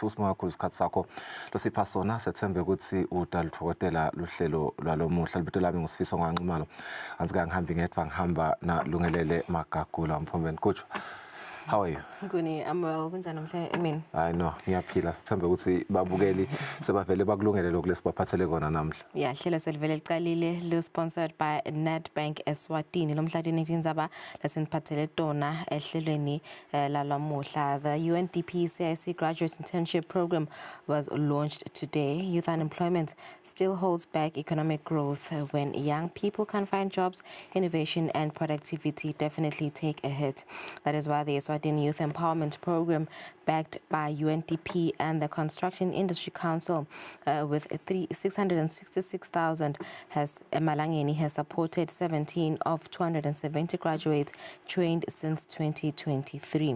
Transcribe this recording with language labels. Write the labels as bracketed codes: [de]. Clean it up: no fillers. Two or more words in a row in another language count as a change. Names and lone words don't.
[ss] Usibuka kakhulu isikhathi sakho losipha sona, sethembe ukuthi udalithokotela luhlelo lwalomuhla. Libito lami ngusifiso ngwanxumalo. Anzika ngihambi ngedwa ngihamba na Lungelele Magagula mphambeni. [en] Coach, how are you? Nguni, I'm well. [ss] Kunjani mhle emini? [en] I know, ngiyaphila. [ss] Sithembe ukuthi babukeli sebavele bakulungele lokho lesibaphathele kona namhla. Yeah, hlelo selivele liqalile lo [en] sponsored by [ss] Nedbank Eswatini. Lomhlatini indzaba lesiniphathele tona ehlelweni lalamuhla. [en] The UNDP CIC Graduate Internship Program was launched today. Youth unemployment still holds back economic growth. When young people can find jobs, innovation and productivity definitely take a hit. That is why the Eswatini Youth Empowerment Program, backed by UNDP and the Construction Industry Council, with 666,000, Malangeni has supported 17 of 270 graduates trained since 2023.